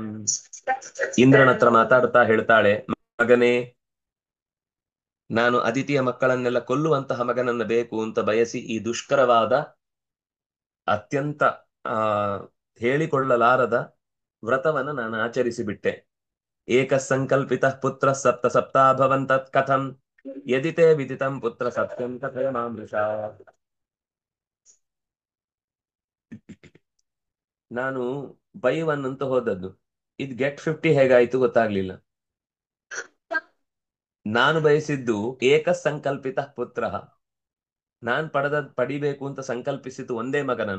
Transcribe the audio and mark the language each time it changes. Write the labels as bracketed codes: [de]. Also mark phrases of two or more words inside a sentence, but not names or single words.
[kn] ಇಂದ್ರನ ಹತ್ರ ಮಾತಾಡ್ತಾ ಹೇಳ್ತಾಳೆ, ಮಗನೇ, ನಾನು ಅದಿತಿಯ ಮಕ್ಕಳನ್ನೆಲ್ಲ ಕೊಲ್ಲುವಂತಹ ಮಗನನ್ನ ಬೇಕು ಅಂತ ಬಯಸಿ ಈ ದುಷ್ಕರವಾದ ಅತ್ಯಂತ ಹೇಳಿಕೊಳ್ಳಲಾರದ ವ್ರತವನ್ನ ನಾನು ಆಚರಿಸಿಬಿಟ್ಟೆ. [sa] ಏಕ ಸಂಕಲ್ಪಿತ ಪುತ್ರ ಸಪ್ತ ಸಪ್ತಾಭವನ್ ತತ್ ಕಥಂ ಯದಿತೆ ವಿದಿತಂ ಪುತ್ರ ಸತ್ಯಂ ಕಥಯ ಮಾಮೃಷ. [kn] ನಾನು [en] buy one [kn] ಅಂತ ಹೋದದ್ದು, ಇದು ಗೆಟ್ 50 ಹೇಗಾಯ್ತು ಗೊತ್ತಾಗ್ಲಿಲ್ಲ. ನಾನು ಬಯಸಿದ್ದು [sa] ಏಕ ಸಂಕಲ್ಪಿತ ಪುತ್ರ, [kn] ನಾನ್ ಪಡಿಬೇಕು ಅಂತ ಸಂಕಲ್ಪಿಸಿತು ಒಂದೇ ಮಗನನ್ನ.